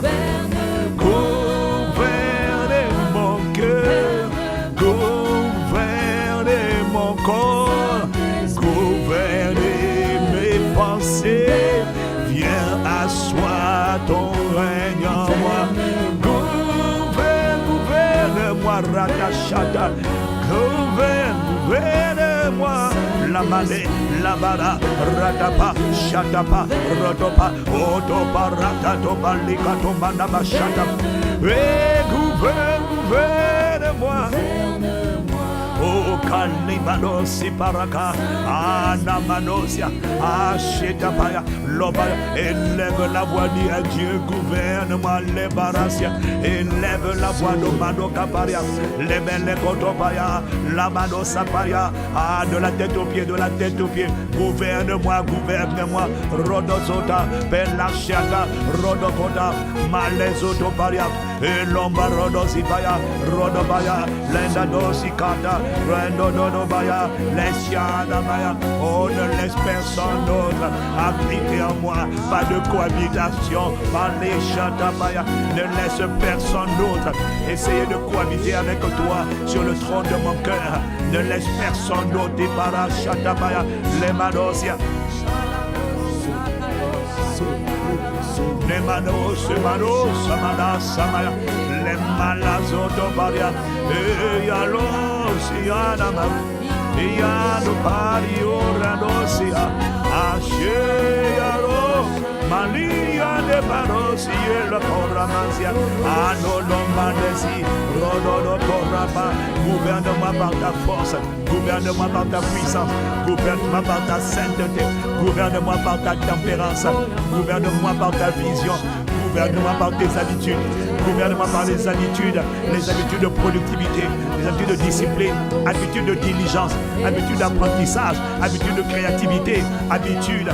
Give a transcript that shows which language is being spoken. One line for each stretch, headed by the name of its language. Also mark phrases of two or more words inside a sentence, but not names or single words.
French: Gouverne mon cœur, gouverner mon corps, gouverner mes pensées, viens asseoir ton règne en moi. Gouverne-moi, Ratachata, gouverne-moi, la manée, la bara, ratapa, chatapa, rotopa, otopa, ratatopa, likatopa, nabachata. Et gouverne-moi. Oh, Kalibanos, Paraka, Anamanosia, Achetapaya, Lobaya, élève la voix, dit à Dieu, gouverne-moi, les Barasia, élève la voix de Mano Caparia, les Belle Kotopaya, la Mano Sapaya, ah, de la tête aux pieds, de la tête aux pieds, gouverne-moi, gouverne-moi, Rodosota, Belachata, Rodokota, Malesotoparia, et Lomba Rodosipaya, Rodobaya, Lendadosikata, Rendodobaya, Lesiadabaya. Oh, ne laisse personne d'autre habiter en moi. Pas de cohabitation. Maleshatabaya. Ne laisse personne d'autre essayer de cohabiter avec toi sur le trône de mon cœur. Ne laisse personne d'autre. Parashatabaya. Les Manosia. Les manos, samana, samaya, les malazotobaria, et yalos, yanama, et yano pario, ranosia, ashe yaro, malia de baros, yelo coramansia, anolomanesi, rododo coraba, gouverne-moi par ta force, gouverne-moi par ta puissance, gouverne-moi par ta sainteté, gouverne-moi par ta tempérance, gouverne-moi par ta vision, gouverne-moi par tes habitudes, gouverne-moi par les habitudes de productivité, les habitudes de discipline, habitudes de diligence, habitudes d'apprentissage, habitudes de créativité, habitudes.